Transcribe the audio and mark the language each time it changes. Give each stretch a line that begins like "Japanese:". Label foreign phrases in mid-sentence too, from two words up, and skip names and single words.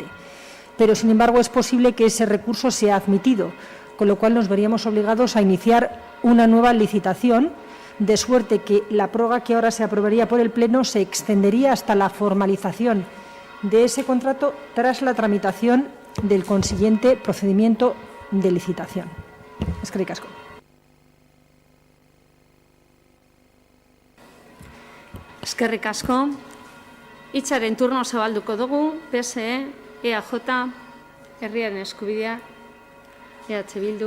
Spanish: Pero, sin embargo, es posible que ese recurso sea admitido, con lo cual nos veríamos obligados a iniciar una nueva licitación, de suerte que la prórroga que ahora se aprobaría por el Pleno se extendería hasta la formalización de ese contrato tras la tramitación del consiguiente procedimiento de licitación.
Basque: Eskerrik asko. Eskerrik asko. Hitzaren turno zabalduko dugu, PSE, EAJ, Herriaren Eskubidea, EH Bildu.